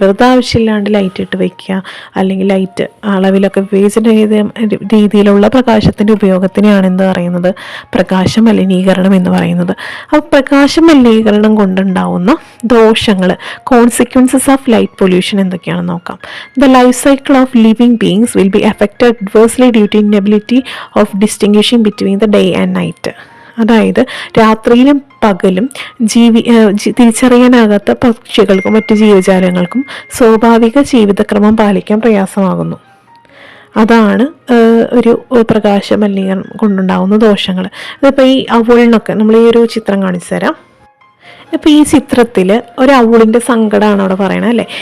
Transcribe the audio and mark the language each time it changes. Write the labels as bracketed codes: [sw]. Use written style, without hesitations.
[ml] വെറുതെ ആവശ്യമില്ലാണ്ട് ലൈറ്റ് ഇട്ട് വയ്ക്കുക അല്ലെങ്കിൽ ലൈറ്റ് അളവിലൊക്കെ വിവേചനരഹിത രീതിയിലുള്ള പ്രകാശത്തിൻ്റെ ഉപയോഗത്തിനെയാണ് എന്ത് പറയുന്നത് പ്രകാശ മലിനീകരണം എന്ന് പറയുന്നത്. അപ്പോൾ പ്രകാശ മലിനീകരണം കൊണ്ടുണ്ടാവുന്ന ദോഷങ്ങൾ, [en] consequences of light pollution [ml] എന്തൊക്കെയാണെന്ന് നോക്കാം. [en] The life cycle of living beings will be affected adversely due to inability of distinguishing between the day and night. [ml] അതായത് രാത്രിയിലും പകലും തിരിച്ചറിയാനാകാത്ത പക്ഷികൾക്കും മറ്റു ജീവജാലങ്ങൾക്കും സ്വാഭാവിക ജീവിതക്രമം പാലിക്കാൻ പ്രയാസമാകുന്നു. അതാണ് ഒരു പ്രകാശ മലിനീകരണം കൊണ്ടുണ്ടാകുന്ന ദോഷങ്ങൾ. അതിപ്പോൾ ഈ അവളിനൊക്കെ നമ്മൾ ഈ ഒരു ചിത്രം കാണിച്ചു തരാം. ഇപ്പോൾ ഈ ചിത്രത്തിൽ ഒരു അവളിൻ്റെ സങ്കടമാണ് അവിടെ പറയണത് അല്ലേ.